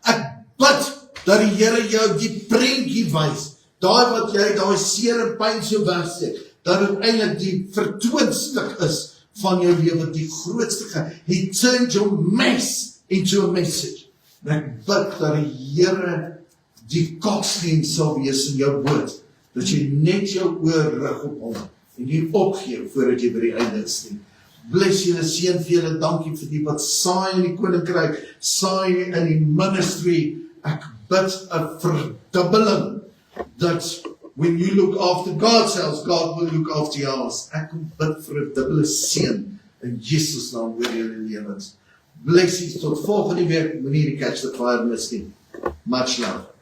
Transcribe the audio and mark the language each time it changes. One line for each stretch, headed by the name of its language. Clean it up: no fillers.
Afrikaans: Ek bid dat die Here jou die prentjie wys, daai wat jy, daai seer en pyn so wegsteek, dat dit eintlik die vertoonstuk is van jou lewe, die grootste.
English: He turned your mess into a message.
Afrikaans: En ek bid dat die Here die kalksteen sal wees in jou woord, dat jy net jou oor rig op hom, en jy opgee voordat jy by die einde is nie. Bless julle, seën vir julle, dankie vir die wat saai in die koninkryk, saai in die ministry. Ek bid 'n verdubbeling,
English: that when you look after God's house, God will look after yours.
Afrikaans: Ek kom bid vir 'n dubbele seën in Jesus naam oor julle lewens. Blessings tot volgende week, moenie die Catch the Fire mis nie.
English: Much love.